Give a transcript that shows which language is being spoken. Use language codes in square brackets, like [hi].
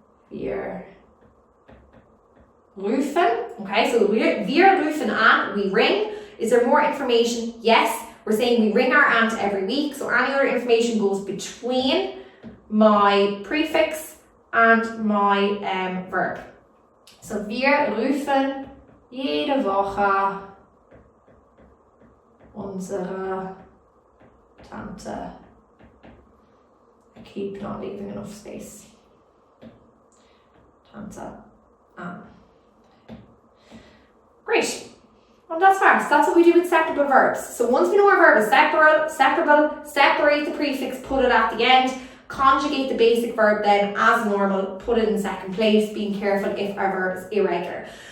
[de] Wir rufen, okay? [en] So wir rufen an, we ring. Is there more information? Yes, we're saying we ring our aunt every week, so any other information goes between my prefix and my verb. [de] So wir rufen jede Woche unsere Tante. [en] I keep not leaving enough space. [de] Tante an. [en] Great. Well, that's fast. That's what we do with separable verbs. So once we know our verb is separable, separate the prefix, put it at the end, conjugate the basic verb then as normal, put it in second place, being careful if our verb is irregular.